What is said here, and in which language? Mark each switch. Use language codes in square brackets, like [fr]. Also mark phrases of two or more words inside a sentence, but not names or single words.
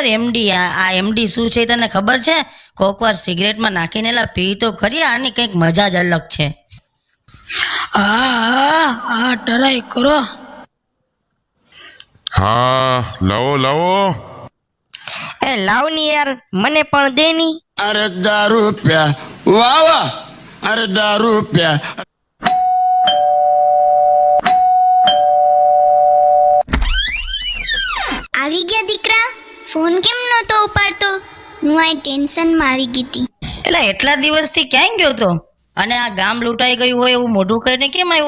[gu] એમડી આ એમડી શું છે તને ખબર છે? કોક વાર સિગરેટમાં નાખીને એલા પી તો ખરી, આની કંઈક મજા જ અલગ છે। હા ટ્રાય કરો. હા લાવો લાવો. એ લાવ ની યાર, મને પણ દે ની. [hi] अरे दारू प्या वाह वाह अरे दारू प्या [gu] આવી ગયા દીકરા, ફોન કેમ નહોતો ઉપાડતો? હું આ ટેન્શનમાં આવી ગઈ હતી. એટલે એટલા દિવસથી ક્યાં ગયો તો? અને આ ગામ લૂંટાઈ ગયું હોય એવું મોઢું કરીને કેમ આવ્યો?